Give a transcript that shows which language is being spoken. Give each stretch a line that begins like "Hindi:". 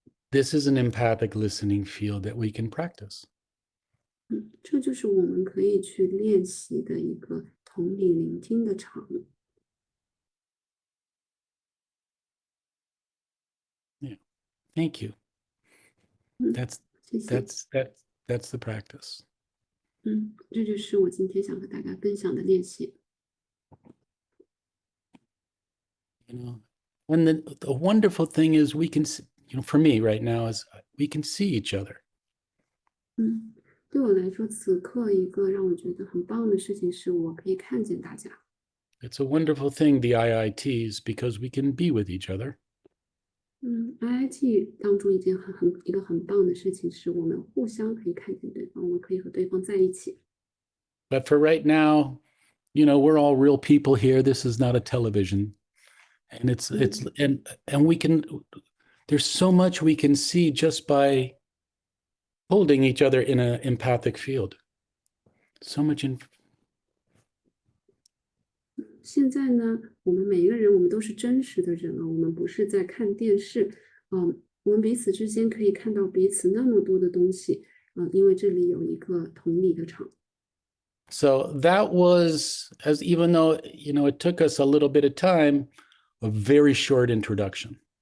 English: This is an empathic listening field that we can practice.
Chinese: 这就是我们可以去练习的一个同理聆听的场。
English: Yeah. Thank you. That's
Chinese: 谢谢。
English: that's the practice.
Chinese: 这就是我今天想和大家分享的练习。
English: You know, And the wonderful thing is we can, for me right now is we can see each other.
Chinese: 对我来说，此刻一个让我觉得很棒的事情是我可以看见大家。
English: It's a wonderful thing, the IITs, because we can be with each other.
Chinese: IIT 当中一个很棒的事情是我们互相可以看见对方，我们可以和对方在一起。
English: But for right now, we're all real people here. This is not a television. And and we can, there's so much we can see just by holding each other in an empathic field. So much
Chinese: 现在呢，我们每一个人，我们都是真实的人啊，我们不是在看电视，我们彼此之间可以看到彼此那么多的东西，因为这里有一个同理的场。
English: So that was, even though, it took us a little bit of time, a very short introduction.